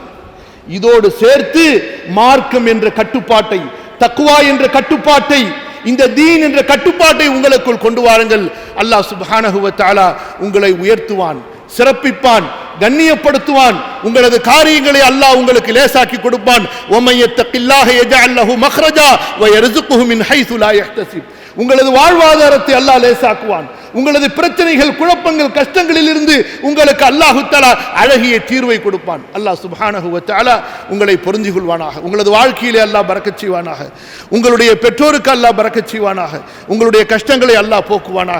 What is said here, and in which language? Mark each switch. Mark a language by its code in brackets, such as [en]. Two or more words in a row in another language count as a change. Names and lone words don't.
[ta] இதோடு சேர்த்து மார்க்கம் என்ற கட்டுப்பாட்டை, தக்வா என்ற கட்டுப்பாட்டை, இந்த தீன் என்ற கட்டுப்பாட்டை உங்களுக்குள் கொண்டு வாருங்கள். அல்லாஹ் [ar] سبحانه وتعالى [ta] உங்களை உயர்த்துவான், சிறப்பிப்பான், கண்ணியப்படுத்துவான். உங்களது காரியங்களை அல்லாஹ் உங்களுக்கு லேசாக்கி கொடுப்பான். [ar] وَمَن يَتَّقِ اللَّهَ يَجْعَل لَّهُ مَخْرَجًا وَيَرْزُقْهُ مِنْ حَيْثُ لَا يَحْتَسِبُ. [ta] உங்களது வாழ்வாதாரத்தை அல்லாஹ் லேசாக்குவான். உங்களது பிரச்சனைகள், குழப்பங்கள், கஷ்டங்களில் இருந்து உங்களுக்கு [ar] الله تعالى [ta] அழகிய தீர்வை கொடுப்பான். அல்லாஹ் [ar] سبحانه وتعالى [ta] உங்களை பொருந்திக் கொள்வானாக. உங்களது வாழ்க்கையிலே அல்லாஹ் பரக்கத் செய்வானாக. உங்களுடைய பெற்றோருக்கு அல்லாஹ் பரக்கத் செய்வானாக. உங்களுடைய கஷ்டங்களை அல்லாஹ் போக்குவானாக.